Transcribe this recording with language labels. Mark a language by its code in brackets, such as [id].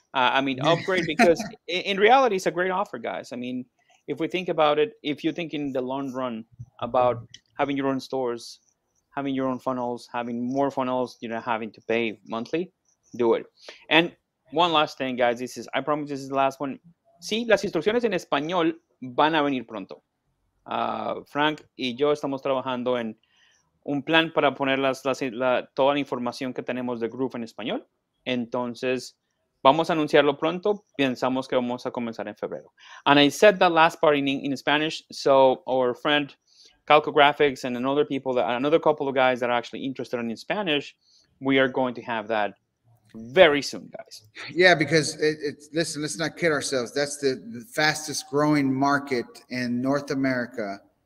[en] Upgrade, because in reality, it's a great offer, guys. I mean, if we think about it, if you think in the long run about having your own stores, having your own funnels, having more funnels, having to pay monthly, do it. And one last thing, guys. I promise this is the last one. [es] Sí, las instrucciones en español van a venir pronto. Frank y yo estamos trabajando en un plan para poner toda la información que tenemos de Groove en español. Entonces, vamos a anunciarlo pronto. Pensamos que vamos a comenzar en febrero. [en] And I said that last part in Spanish, so our friend Calco Graphics and another couple of guys that are actually interested in Spanish, we are going to have that very soon, guys. Yeah, because listen, let's not kid ourselves. That's the fastest growing market in North America.